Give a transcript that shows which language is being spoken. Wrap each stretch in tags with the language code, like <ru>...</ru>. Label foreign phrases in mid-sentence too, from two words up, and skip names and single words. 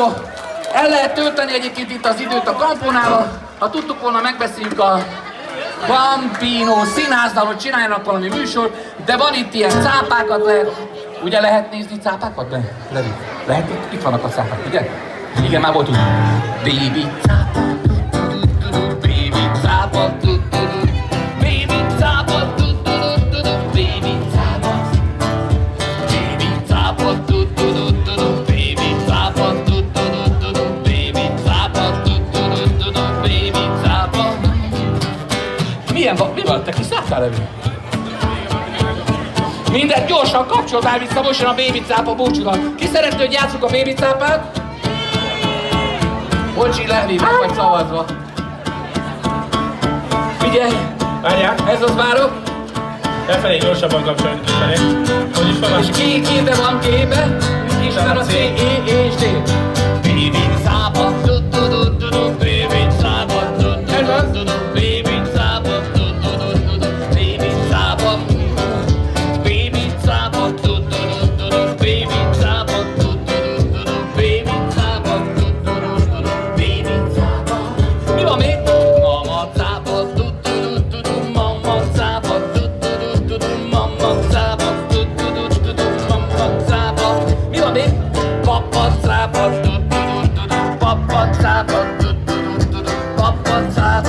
<hu>El lehet tölteni egyébként itt az időt a Camponával. Ha tudtuk volna, megbeszéljük a Campino színháznál, hogy csináljanak valami műsor, de van itt ilyen cápákat lehet. Ugye lehet nézni cápákat? Lehet? Itt vannak a cápák, ugye? Igen, már voltunk. Baby cápa, baby cápa, baby cápa, baby cápa, baby cápa, baby cápa, baby cápa, baby cápa. Milyen van? Mi van? Te kiszálltál elő? Mindent gyorsan kapcsoltál vissza, most jön a baby cápa búcsúnak. Ki szeretné, hogy játsszuk a baby cápát? Bocsi, Levi, meg vagy szavazva. Figyelj! Várjál! Ez az várok. Elfelé gyorsabban kapcsolni kifelé. Hogy is van? És képe van képe. Ismer a C, E és D. Baby cápa, baby cápa, baby cápa, baby cápa, baby cápa, baby cápa, baby cápa, baby cápa. Mi van még? Mama cápa, mama cápa, mama cápa, mama cápa. Mi van még? Papa cápa, papa cápa, papa cápa.</hu>